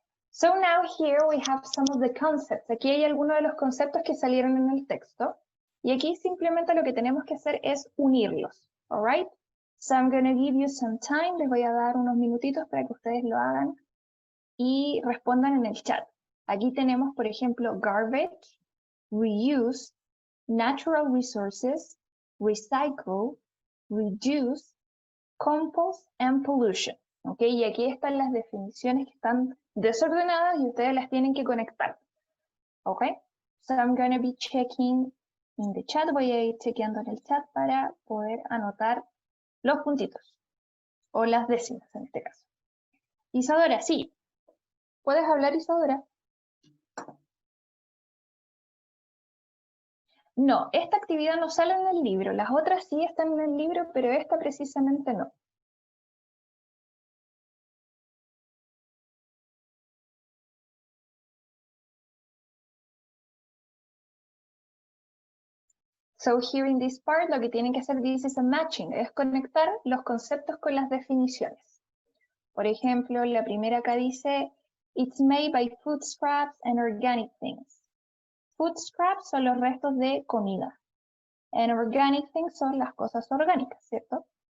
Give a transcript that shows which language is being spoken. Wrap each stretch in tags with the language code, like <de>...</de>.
<en>So now here we have some of the concepts.</en> <es>Aquí hay algunos de los conceptos que salieron en el texto. Y aquí simplemente lo que tenemos que hacer es unirlos.</es> <en>All right? So I'm going to give you some time.</en> <es>Les voy a dar unos minutitos para que ustedes lo hagan y respondan en el chat. Aquí tenemos, por ejemplo, garbage, reuse, natural resources, recycle, reduce, compost, and pollution. ¿Ok? Y aquí están las definiciones que están desordenadas y ustedes las tienen que conectar. ¿Ok?</es> <en>So I'm going to be checking in the chat.</en> <es>Voy a ir chequeando en el chat para poder anotar los puntitos. O las décimas en este caso. Isadora, sí. ¿Puedes hablar, Isadora? No, esta actividad no sale en el libro. Las otras sí están en el libro, pero esta precisamente no.</es> <en>So here in this part,</en> <es>lo que tienen que hacer,</es> <en>this is a matching,</en> <es>es conectar los conceptos con las definiciones. Por ejemplo, la primera acá dice,</es> <en>it's made by food scraps and organic things.</en> <es>Food scraps son los restos de comida.</es> <en>And organic things</en> <es>son las cosas orgánicas, ¿cierto?</es>